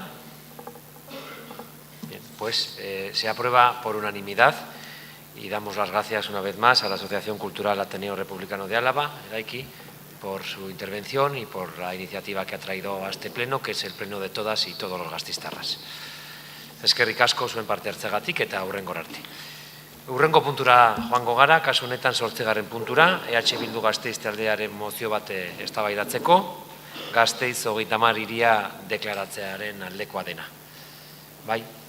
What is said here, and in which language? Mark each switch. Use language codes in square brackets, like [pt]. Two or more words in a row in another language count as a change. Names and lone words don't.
[es] Bien, pues se aprueba por unanimidad. Y damos las gracias una vez más a la Asociación Cultural Ateneo Republicano de Álava, Eraiki, por su intervención y por la iniciativa que ha traído a este pleno, que es el pleno de todas y todos los gasteiztarras. [eu] Eskerrik asko zuen parte hartzeagatik eta hurrengora arte. Hurrengo puntura joango gara, kasu honetan 8. puntura, EH Bildu Gasteiz taldearen mozio bat eztabaidatzeko, Gasteiz 30 hiria deklaratzearen aldekoa dena. Bai?